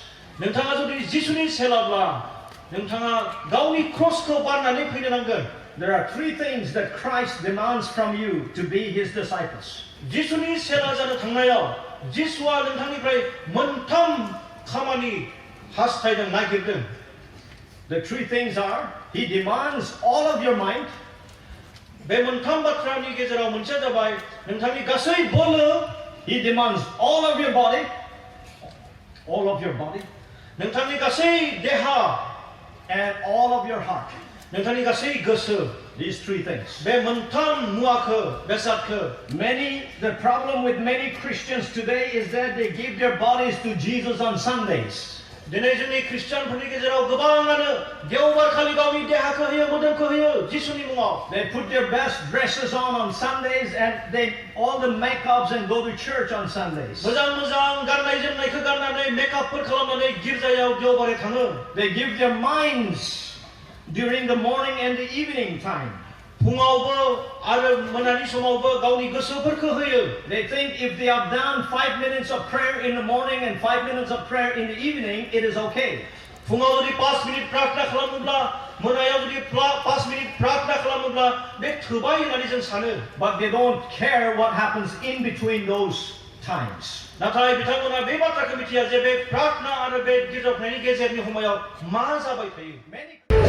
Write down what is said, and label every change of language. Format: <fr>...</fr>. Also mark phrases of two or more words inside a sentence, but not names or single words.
<brx>नोंथाङा जुदि जिसुनि सेलाब्ला नोंथाङा गावनि क्रसखौ बाननानै फैनो नांगोन.</brx> <en>There are three things that Christ demands from you to be his disciples.</en> <brx>जिसुनि सेला जानो थांनायाव जिसुआ नोंथांनिफ्राय मोनथाम खामानि हास्थायदों नागिरदों.</brx> <en>The three things are, he demands all of your mind.</en> <brx>बे मोनथाम बाथ्रानि गेजेराव मोनसेया जाबाय नोंथांनि गासै बोलो.</brx> <en>He demands all of your body. All of your body.</en> <brx>नोंथांनि गासै देहा</brx> <en>and all of your heart.</en> <brx>नोंथांनि गासै गोसो.</brx> <en>These three things.</en> <brx>बे मोनथाम मुवाखौ बेसादखौ.</brx> <en>The problem with many Christians today is that they give their bodies to Jesus on Sundays.</en> <brx>दिनै जोंनि खृष्टानफोरनि गेजेराव गोबाङानो देवबारखालि गावनि देहाखौ होयो मोदोमखौ होयो जिसुनि मुङाव.</brx> <en>They put their best dresses on Sundays and they all the makeups and go to church on Sundays.</en> <brx>मोजां गाननाय जोमनायखौ गाननानै मेकआपफोर खालामनानै गिर्जायाव देवबारै थाङो.</brx> <en>They give their minds during the morning and the evening time.</en> <brx>फुङावबो आरो मोनानि समावबो गावनि गोसोफोरखौ होयो.</brx> <en>They think if they have done 5 minutes of prayer in the morning and 5 minutes of prayer in the evening, it is okay.</en> <brx>फुङाव जुदि 5 मिनिट प्रार्थना खालामोब्ला मोनायाव जुदि 5 मिनिट प्रार्थना खालामोब्ला बे थोबाय होननानै जों सानो.</brx> <en>But they don't care what happens in between those times.</en> <brx>नाथाय बिथांमोना बे बाथ्राखौ मिथिया जे बे प्रार्थना आरो बे गिर्जाफोरनि गेजेरनि समायाव मा जाबाय थायो.</brx>